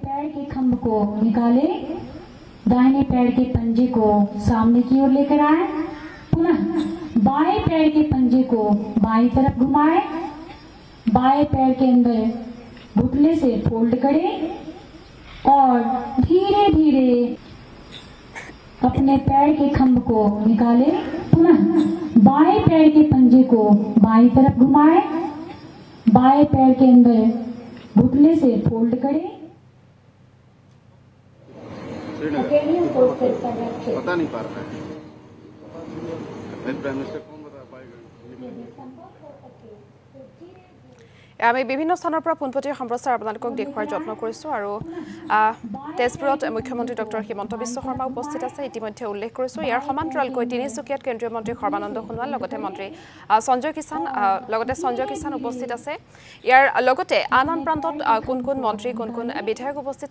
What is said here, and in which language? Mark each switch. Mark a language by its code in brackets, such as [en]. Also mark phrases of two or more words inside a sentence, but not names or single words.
[hi] पैर के खंभ को निकालें दाहिने पैर के पंजे को सामने की ओर लेकर आए पुनः बाएं पैर के पंजे को बाईं तरफ घुमाएं बाएं पैर के अंदर घुटने से फोल्ड करें और धीरे धीरे अपने पैर के खंभ को निकालें पुनः बाएं पैर के पंजे को बाईं तरफ घुमाएं बाएं पैर के अंदर घुटने से फोल्ड करें पता नहीं पा रहा है [en] prime minister [hi] कौन बता पाएगा [as] আমি বিভিন্ন স্থানৰ পৰা পোনপটীয়া সম্প্ৰচাৰ আপোনালোকক দেখুৱাৰ যত্ন কৰিছোঁ আৰু তেজপুৰত মুখ্যমন্ত্ৰী ডক্টৰ হিমন্ত বিশ্ব শৰ্মা উপস্থিত আছে ইতিমধ্যে উল্লেখ কৰিছোঁ ইয়াৰ সমান্তৰালকৈ তিনিচুকীয়াত কেন্দ্ৰীয় মন্ত্ৰী সৰ্বানন্দ সোণোৱাল লগতে মন্ত্ৰী সঞ্জয় কিষাণ উপস্থিত আছে ইয়াৰ লগতে আন প্ৰান্তত কোন কোন মন্ত্ৰী কোন কোন বিধায়ক উপস্থিত